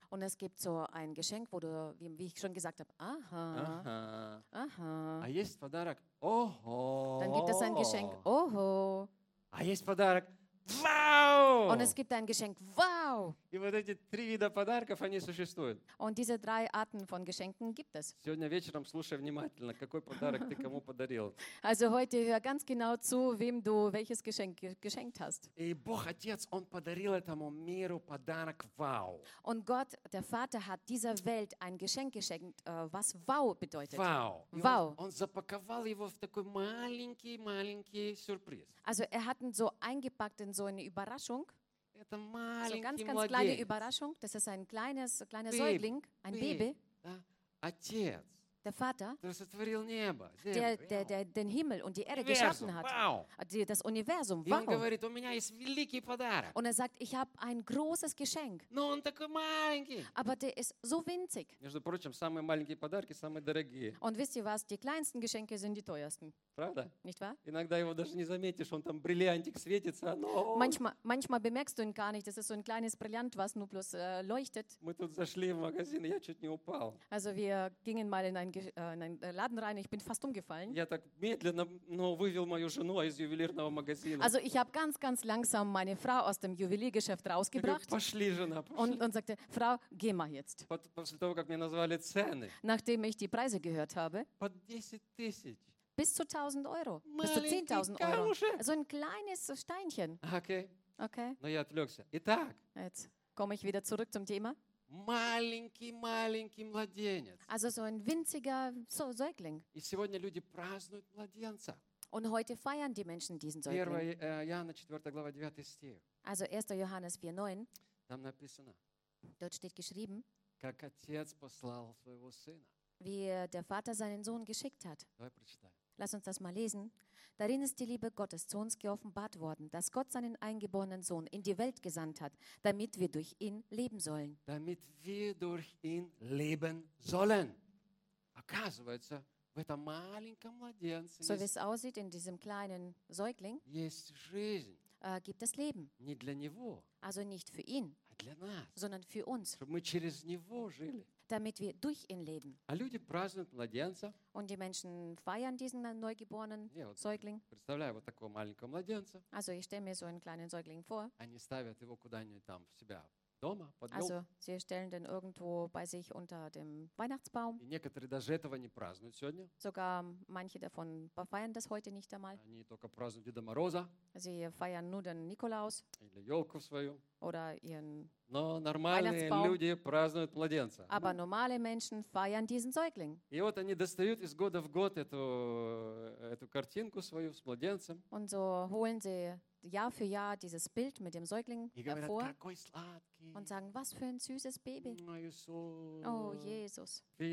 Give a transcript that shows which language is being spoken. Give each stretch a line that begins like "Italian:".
German: Und es gibt so ein Geschenk, wo du, wie ich schon gesagt habe, aha.
Russian: А есть подарок? Ого.
German: Dann gibt es ein Geschenk, oho.
Russian: А есть подарок? Wow!
German: Und es gibt ein Geschenk. Wow!
Russian: И вот эти три вида подарков, они существуют.
German: Und diese drei Arten von Geschenken gibt es.
Russian: Сегодня вечером слушай внимательно, какой подарок ты кому подарил.
German: Also heute hör ganz genau zu, wem du welches Geschenk geschenkt hast.
Russian: И Бог Отец, он подарил этому миру подарок. Wow!
German: Und Gott, der Vater, hat dieser Welt ein Geschenk geschenkt, was wow bedeutet. Wow! Wow!
Russian: Он запаковал его в такой маленький сюрприз.
German: Also er hat ihn so eingepackt in so eine Überraschung.
Russian: Это
German: so ganz
Russian: младенец.
German: Kleine Überraschung. Das ist ein kleiner Säugling, ein Baby.
Russian: Да? Отец,
German: der Vater, der
Russian: сотворил небо,
German: der den Himmel und die Erde geschaffen hat. Wow. Das Universum. Wow.
Russian: Говорит, у меня есть великий подарок.
German: Und er sagt, ich habe ein großes Geschenk.
Russian: Но он такой маленький.
German: Aber der ist so winzig.
Russian: Между прочим, самые маленькие подарки самые дорогие.
German: Und wisst ihr was? Die kleinsten Geschenke sind die teuersten.
Russian: Правда?
German: Nicht wahr?
Russian: Иногда его даже не заметишь, он там бриллиантик светится, но...
German: Manchmal bemerkst du ihn gar nicht, das ist so ein kleines Brillant, was nur bloß leuchtet.
Russian: Мы тут зашли в магазин, я чуть не упал.
German: Also wir gingen mal in einen Laden rein, ich bin fast umgefallen.
Russian: Я так медленно, но вывел мою жену из ювелирного магазина.
German: Also ich habe ganz langsam meine Frau aus dem Juweliergeschäft rausgebracht.
Russian: Говорю, пошли, жена, пошли.
German: Und sagte, Frau, geh mal jetzt.
Russian: После того, как мне назвали цены.
German: Nachdem ich die Preise gehört habe.
Russian: По 10 000.
German: Bis zu 1000 Euro, bis zu 10.000 Euro. So ein kleines Steinchen. Okay.
Russian: Но я отвлекся. Итак.
German: Jetzt komme ich wieder zurück zum Thema.
Russian: Маленький младенец.
German: Also so ein winziger Säugling.
Russian: И сегодня люди празднуют младенца.
German: Und heute feiern die Menschen diesen Säugling. 1.
Russian: Johannes 4, глава 9 стих.
German: Also 1. Johannes 4, 9.
Russian: Там написано.
German: Dort steht geschrieben.
Russian: Как отец послал своего сына.
German: Wie der Vater seinen Sohn geschickt hat. Lass uns das mal lesen. Darin ist die Liebe Gottes zu uns geoffenbart worden, dass Gott seinen eingeborenen Sohn in die Welt gesandt hat, damit wir durch ihn leben sollen. Damit wir durch ihn leben sollen.
Russian: Оказывается, в этом маленьком младенце
German: so wie es aussieht in diesem kleinen Säugling,
Russian: есть жизнь.
German: Gibt es Leben.
Russian: Не для него,
German: also nicht für ihn,
Russian: а для нас,
German: sondern für uns.
Russian: Чтобы мы через него жили.
German: Damit wir durch ihn leben.
Russian: А люди празднуют младенца.
German: Und die Menschen feiern diesen neugeborenen Säugling.
Russian: Представляю вот такого маленького младенца.
German: Also ich stelle mir so einen kleinen Säugling vor.
Russian: Они ставят его куда-нибудь там в себя дома, под also елку.
German: Sie stellen den irgendwo bei sich unter dem Weihnachtsbaum.
Russian: И некоторые даже этого не празднуют сегодня.
German: Sogar manche davon feiern das heute nicht einmal.
Russian: Они только празднуют Деда Мороза.
German: Sie feiern nur den Nikolaus.
Russian: Или елку свою.
German: Oder ihren
Russian: Но нормальные люди празднуют младенца.
German: Aber normale Menschen feiern diesen Säugling.
Russian: И вот они достают из года в год эту картинку свою с младенцем.
German: Und so holen sie Jahr für Jahr dieses Bild mit dem Säugling hervor und sagen, was für ein süßes Baby. Oh, Jesus.